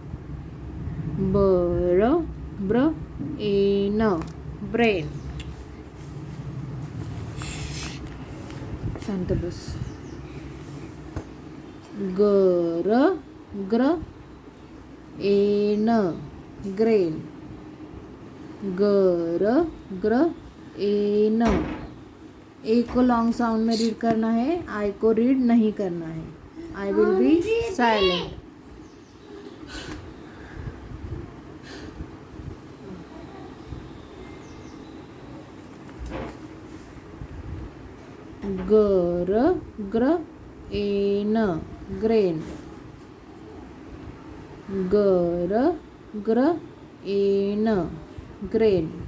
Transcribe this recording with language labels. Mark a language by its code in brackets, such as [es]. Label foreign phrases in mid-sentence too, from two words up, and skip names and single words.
[ne] बर ब्र एन ब्रेन. शांत बस. गर ग्र एन ग्रेन. गर ग्र एन. [hi] ए को [en] long sound [hi] में रीड करना है, आई को रीड नहीं करना है. [en] I will be silent. गर ग्र एन ग्रेन. गर ग्र एन ग्रेन.